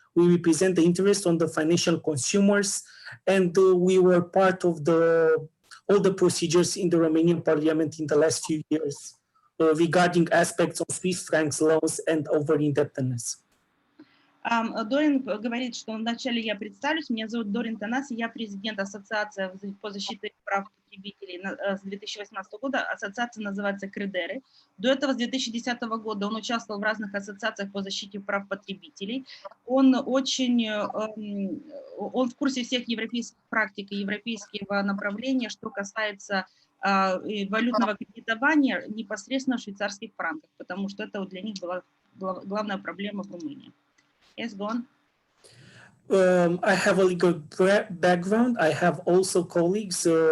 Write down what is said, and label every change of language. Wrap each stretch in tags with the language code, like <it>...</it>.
<en>We represent the interest on the financial consumers, and we were part of all the procedures in the Romanian parliament in the last few years regarding aspects of Swiss francs loans and over-indebtedness.</en> <ru>Дорин говорит, что вначале я представлюсь. Меня зовут Дорин Тăнase, я президент Ассоциации по защите прав потребителей с 2018 года. Ассоциация называется Credere. До этого, с 2010 года, он участвовал в разных ассоциациях по защите прав потребителей. Он в курсе всех европейских практик и европейского направления, что касается валютного кредитования непосредственно в швейцарских франках, потому что это для них была главная проблема в Румынии.</ru> <en>Yes, go on. I have a legal background. I have also colleagues.</en>